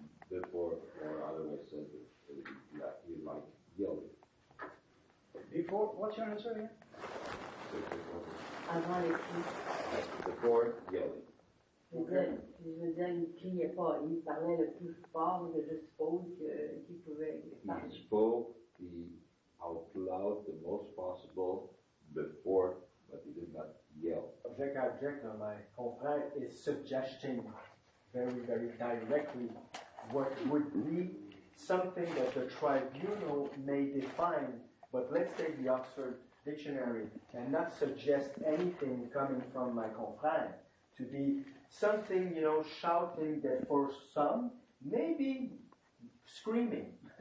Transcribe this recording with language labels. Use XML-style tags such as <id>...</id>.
<en>Before, or otherwise said, that you like yelling. Before, what's your answer again?</en> <fr>Avant l'équipe.</fr> <en>Before yelling.</en> <fr>Je veux dire, il ne criait pas, il parlait le plus fort que je suppose qu'il pouvait parler.</fr> <en>He spoke out loud the most possible before, but he did not yell. Object object, my confrère is suggesting very, very directly what would be something that the tribunal may define, but let's take the Oxford Dictionary and not suggest anything coming from my confrère to be something, shouting that for some, maybe screaming.</en>